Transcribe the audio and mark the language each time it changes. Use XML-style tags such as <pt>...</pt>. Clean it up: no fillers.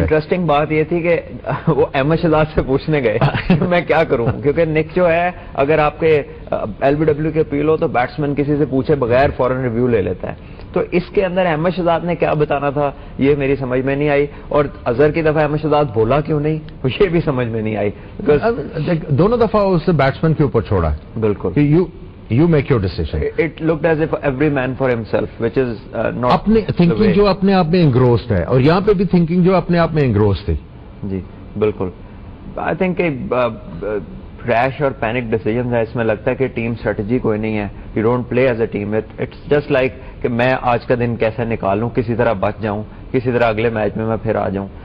<ur>Interesting بات یہ تھی کہ وہ احمد شہزاد سے پوچھنے گئے میں کیا کروں، کیونکہ نک جو ہے اگر آپ کے ایل بی ڈبلیو کے اپیل ہو تو بیٹسمین کسی سے پوچھے بغیر فوراً ریویو لے لیتا ہے. تو اس کے اندر احمد شہزاد نے کیا بتانا تھا یہ میری سمجھ میں نہیں آئی، اور اظہر کی دفعہ احمد شہزاد بولا کیوں نہیں یہ بھی سمجھ میں نہیں آئی. دونوں دفعہ اسے بیٹسمین کے اوپر چھوڑا. بالکل</ur> <en>you make your decision. It looked as if every man for himself, which is not</en> <ur>اپنے تھنکنگ جو اپنے آپ میں انگروسڈ ہے، اور یہاں پہ بھی تھنکنگ جو اپنے آپ میں انگروسڈ تھی. جی بالکل.</ur> <en>I think rash اور panic decisions ہے.</en> <ur>اس میں لگتا ہے کہ ٹیم اسٹریٹجی کوئی نہیں ہے.</ur> <en>You don't play as a team. It's just like</en> <ur>کہ میں آج کا دن کیسے نکالوں، کسی طرح بچ جاؤں، کسی طرح اگلے میچ میں پھر آ جاؤں.</ur>